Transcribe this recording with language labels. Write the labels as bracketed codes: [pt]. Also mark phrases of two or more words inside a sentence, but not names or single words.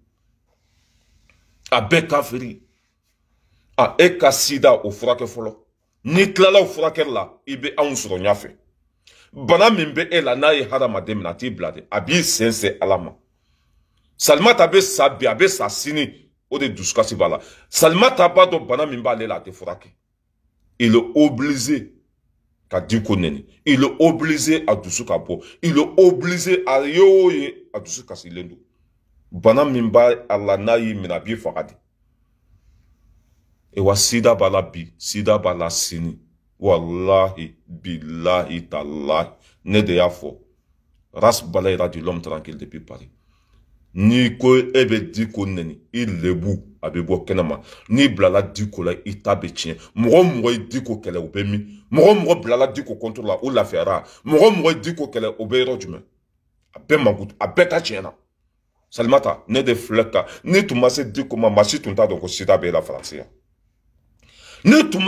[bm] kafiri e ka sida o furakɛ fɔlɔ Ni tilala furakɛli la i bɛ anw sɔrɔ ɲɛfɛ bana min bɛ e la n'a ye hadamaden minɛ a t'i bila de a b'i sensɛn ala ma Salimata bɛ sa bi a bɛ sa sini o de dusukasi b'a la Salimata b'a dɔn bana min b'ale la a tɛ furakɛ [fr] il est obligé [bm] ka di ko neni [fr] il est obligé [bm] a dusu ka bɔ [fr] il est obligé [bm] a ye o ye a dusu kasilen don bana min b'a la n'a y'i minɛ a b'i faga de ewa sida b'a la bi sida b'a la sini wallahi billahi tallahi ne de y'a fɔ race balayera [fr] de l'homme tranquille depuis Paris [bm] ni ko e bɛ di ko neni i lebu a bɛ bɔ kɛnɛma n'i bilala di ko la i ta bɛ tiɲɛ mɔgɔ o mɔgɔ ye di ko kɛlɛ o bɛ min mɔgɔ o mɔgɔ bilala di ko contre la o lafiyara mɔgɔ o mɔgɔ ye di ko kɛlɛ o bɛ yɔrɔ jumɛn a bɛɛ mankutu a bɛɛ ta tiɲɛ na Salimata ne de filɛ ka ni tun ma se di ko ma maa si tun t'a dɔn ko sida bɛ e la Faransi yan ni tun